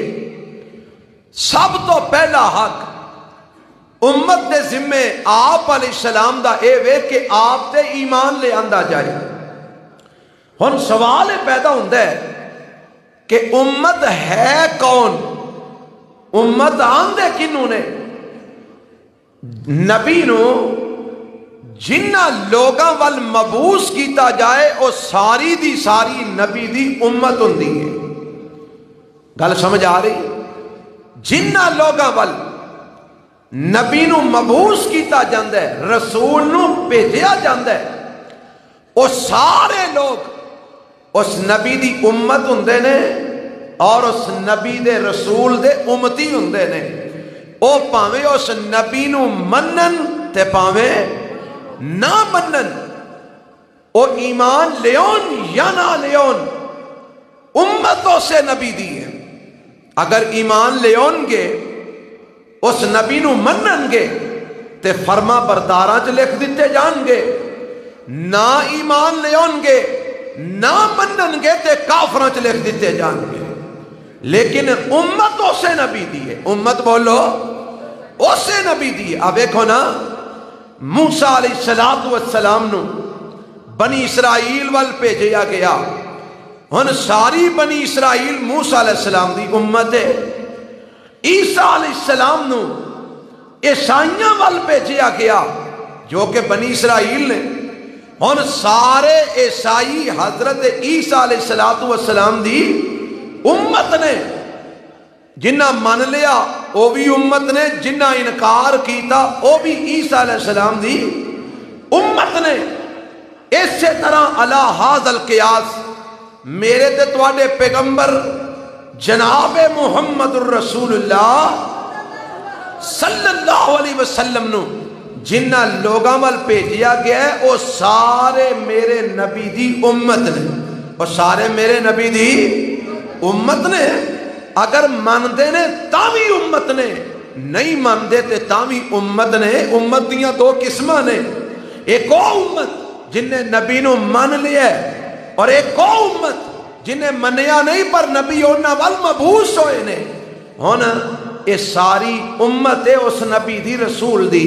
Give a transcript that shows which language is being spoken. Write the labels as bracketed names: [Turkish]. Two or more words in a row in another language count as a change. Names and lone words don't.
[Punjabi] سب تو پہلا حق امت دے ذمے آپ [Arabic] علیہ السلام [Punjabi] دا اے وے کہ آپ تے ایمان لے آندا جائے۔ ہن سوال پیدا ہوندا ہے کہ امت ہے کون؟ امت آندے کنوں نے؟ نبی نو جنہ لوگاں وال مبعوث کیتا جائے او ساری دی ساری نبی دی امت ہوندی ہے۔ گل سمجھ آ رہی؟ جنہ لوگاں وال نبی نو مبعوث کیتا جاندا ہے، رسول نو بھیجیا جاندا ہے، او سارے لوگ اس نبی دی امت ہوندے نے اور اس نبی دے رسول دے امتی ہوندے نے۔ او پاویں اس نبی نو منن تے پاویں نہ منن، او ایمان لیون یا نہ لیون، امتوں سے نبی دی ہے۔ اگر ایمان لیون گے، اس نبی نو منن گے تے فرما برداراں چ لکھ دیتے جان گے، نہ ایمان لیون گے نہ منن گے تے کافراں چ لکھ دیتے جان گے۔ لیکن امتوں سے نبی دی ہے۔ امت بولو، اسے نبی دی ہے۔ [Urdu] اب دیکھو نا، [Punjabi] موسیٰ [Arabic] علیہ الصلوۃ والسلام [Punjabi] نو بنی اسرائیل وال بھیجیا گیا۔ ہن ساری بنی اسرائیل موسیٰ [Arabic] علیہ السلام [Punjabi] دی امت ہے۔ عیسیٰ [Arabic] علیہ السلام [Punjabi] نو عیسائیاں وال بھیجیا گیا جو کہ بنی اسرائیل نے۔ ہن سارے عیسائی حضرت عیسیٰ [Arabic] علیہ الصلوۃ والسلام [Punjabi] دی امت نے۔ جنہ من لیا وہ بھی امت نے، جنہ انکار کیتا وہ بھی عیسیٰ [Arabic] علیہ السلام [Punjabi] دی امت نے۔ اسی طرح [Arabic] علی ھذا القیاس [Punjabi] میرے تے تواڈے پیغمبر جناب محمد الرسول اللہ [Arabic] صلی اللہ علیہ وسلم [Punjabi] نو جنہ لوگاں وال بھیجیا گیا ہے وہ سارے میرے نبی دی امت نے۔ وہ سارے میرے نبی دی امت نے۔ اگر ماندے نے تاوی امت نے، نہیں ماندے تے تاوی امت نے۔ امت دیاں دو قسماں نے، ایک او امت جن نے نبی نو مان لیا ہے، اور ایک او امت جن نے منیا نہیں پر نبی انہاں وال مبعوث ہوئے نے۔ ہن یہ ساری امت ہے اس نبی دی رسول دی۔